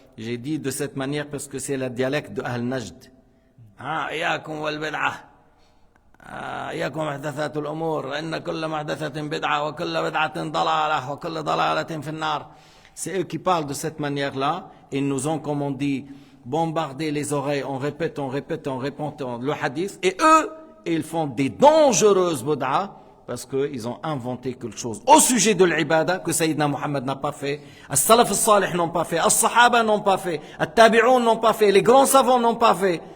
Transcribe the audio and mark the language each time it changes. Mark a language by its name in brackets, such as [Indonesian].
[French] J'ai dit de cette manière parce que c'est le dialecte de Ahl Najd. [Arabic] إياكم والبدعة إياكم محدثات الأمور إن كل محدثة بدعة وكل بدعة ضلالة وكل ضلالة في النار. [French] C'est eux qui parlent de cette manière-là. Ils nous ont, comme on dit, bombardé les oreilles. On répète le hadith. Et eux, ils font des dangereuses bid'a parce qu'ils ont inventé quelque chose au sujet de l'ibada que Sayyidina Muhammad n'a pas fait, As-Salaf al-Salih n'ont pas fait, As-Sahaba n'ont pas fait, At-Tabi'un n'ont pas fait, les grands savants n'ont pas fait.